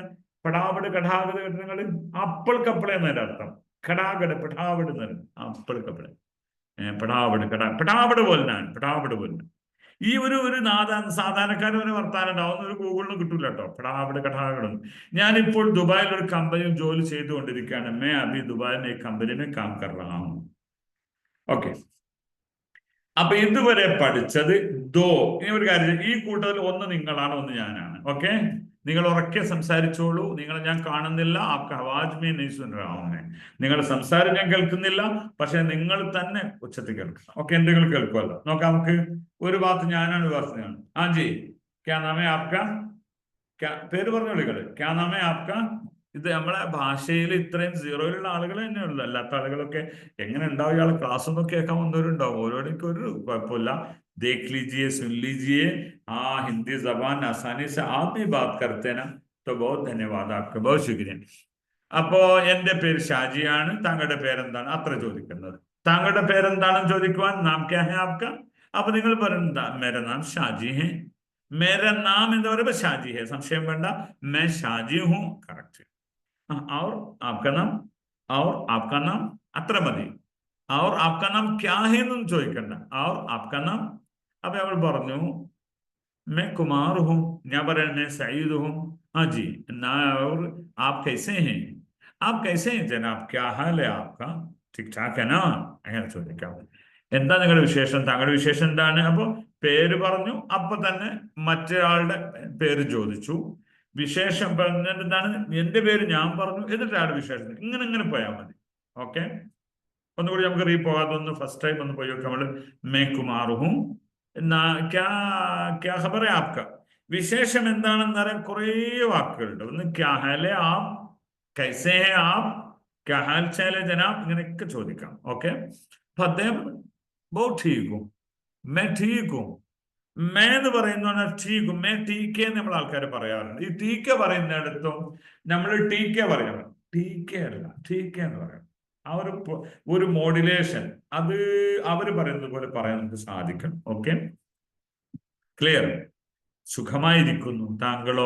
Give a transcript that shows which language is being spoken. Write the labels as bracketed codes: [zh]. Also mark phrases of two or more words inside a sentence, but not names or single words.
[ml] പടാപട് കഠാകട് നിങ്ങൾ അപ്പോൾ കപ്പള എന്നതിന്റെ അർത്ഥം. ഖടാകട് പടാപട് എന്ന് പറയുന്നത് അപ്പോൾ കപ്പള. പടാപട് പടാപട് പോലാണ്, പടാപട് പോലാണ്. ഈ ഒരു സാധാരണക്കാരൻ ഒരു വർത്താനം ഉണ്ടാവുന്ന ഒരു ഗൂഗിളിന് കിട്ടൂല കേട്ടോ. പടാപട് കഠാകട്. ഞാനിപ്പോൾ ദുബായിൽ ഒരു കമ്പനിയിൽ ജോലി ചെയ്തുകൊണ്ടിരിക്കുകയാണ്. [hi] मैं अभी दुबई में एक कंपनी में काम कर रहा हूँ. [ml] ഓക്കെ. അപ്പൊ ഇതുവരെ പഠിച്ചത് ദോ. ഇനി ഒരു കാര്യം, ഈ കൂട്ടത്തിൽ ഒന്ന് നിങ്ങളാണ്, ഒന്ന് ഞാനാണ്. ഓക്കെ. നിങ്ങൾ ഉറക്കെ സംസാരിച്ചോളൂ. നിങ്ങളെ ഞാൻ കാണുന്നില്ല. [hi] आपका आवाज़ मैं नहीं सुन रहा हूँ. [ml] നിങ്ങളുടെ സംസാരം ഞാൻ കേൾക്കുന്നില്ല, പക്ഷെ നിങ്ങൾ തന്നെ ഉച്ചത്തിൽ കേൾക്കണം. ഓക്കെ. എന്തെങ്കിലും കേൾക്കുമല്ലോ. നോക്കാം നമുക്ക്. ഒരു ഭാഗത്ത് ഞാനാണ്, ഒരു ഭാഗത്ത് ഞാനാണ്. [hi] आजी क्या नामे आपका? [ml] പേര് പറഞ്ഞു വിളികള്. [hi] क्या नामे आपका? [ml] ഇത് നമ്മളെ ഭാഷയിൽ ഇത്രയും സീറോയിലുള്ള ആളുകൾ തന്നെ ഉള്ളു. അല്ലാത്ത ആളുകളൊക്കെ എങ്ങനെ ഉണ്ടാവും? ഇയാൾ ക്ലാസ് ഒന്നും കേൾക്കാൻ വന്നവരുണ്ടാവും. ഓരോടും ഒരു കുഴപ്പമില്ല. [hi] देख लीजिए, सुन लीजिए. हाँ, हिंदी जबान आसानी से आप भी बात करते ना, तो बहुत धन्यवाद आपका, बहुत शुक्रिया. [ml] അപ്പോ എന്റെ പേര് ഷാജിയാണ്. താങ്കളുടെ പേരെന്താണ്? അത്ര ചോദിക്കുന്നത്. താങ്കളുടെ പേരെന്താണെന്ന് ചോദിക്കുവാൻ [hi] नाम क्या है आपका? [ml] അപ്പൊ നിങ്ങൾ പറയുന്നത് [hi] मेरा नाम शाजी है. मेरा नाम [ml] എന്ന് പറയുമ്പോ [hi] शाजी है, [ml] സംശയം വേണ്ട. [hi] मैं शाजी हूँ, കറക്റ്റ്. और आपका नाम? और आपका नाम, [ml] അത്ര മതി. [hi] और आपका नाम क्या है [ml] എന്നൊന്നും ചോദിക്കണ്ട. [hi] और आपका नाम. [ml] അപ്പൊ അവൾ പറഞ്ഞു [hi] मैं कुमार हूँ. [ml] ഞാൻ പറയാൻ [hi] मैं सईद हूँ. हाँ जी. और आप कैसे हैं? आप कैसे हैं जनाब? क्या हाल है आपका? ठीक ठाक है ना? [ml] അങ്ങനെ ചോദിക്കാം. എന്താ നിങ്ങളുടെ വിശേഷം? താങ്കളുടെ വിശേഷം എന്താണ്? അപ്പൊ പേര് പറഞ്ഞു. അപ്പൊ തന്നെ മറ്റൊരാളുടെ പേര് ചോദിച്ചു. വിശേഷം പറഞ്ഞിട്ട് എന്താണ്? എന്റെ പേര് ഞാൻ പറഞ്ഞു. എന്നിട്ട് ആരുടെ വിശേഷം? ഇങ്ങനെ ഇങ്ങനെ പോയാൽ മതി. ഓക്കെ. ഒന്നുകൂടി നമുക്ക് പോകാതെ ഒന്ന് ഫസ്റ്റ് ടൈം ഒന്ന് പോയി നോക്കാം. [hi] നമ്മള് मैं कुमार हूँ. क्या खबर है आपका? [ml] വിശേഷം എന്താണെന്ന് പറയാൻ കുറേ വാക്കുകളുണ്ട്. [hi] ഒന്ന് क्या हाले आप, कैसे है आप, क्या हाल चाल है जनाब, [ml] ഇങ്ങനെയൊക്കെ ചോദിക്കാം. ഓക്കെ. അപ്പൊ അദ്ദേഹം [hi] ബഹുത് ठीक हूँ, मैं ठीक हूँ. [ml] മേ എന്ന് പറയുന്ന ടീക്ക്, [hi] मैं ठीके [ml] നമ്മൾ ആൾക്കാർ പറയാറുണ്ട്. ഈ ടീക്കെ പറയുന്നിടത്തും നമ്മൾ ടീക്കെ പറയണം. ടീക്കെ അല്ല, ടീക്കെ എന്ന് പറയാം. ആ ഒരു മോഡുലേഷൻ അത് അവര് പറയുന്നത് പോലെ പറയാൻ നമുക്ക് സാധിക്കണം. ഓക്കെ. ക്ലിയർ? സുഖമായിരിക്കുന്നു. താങ്കളോ?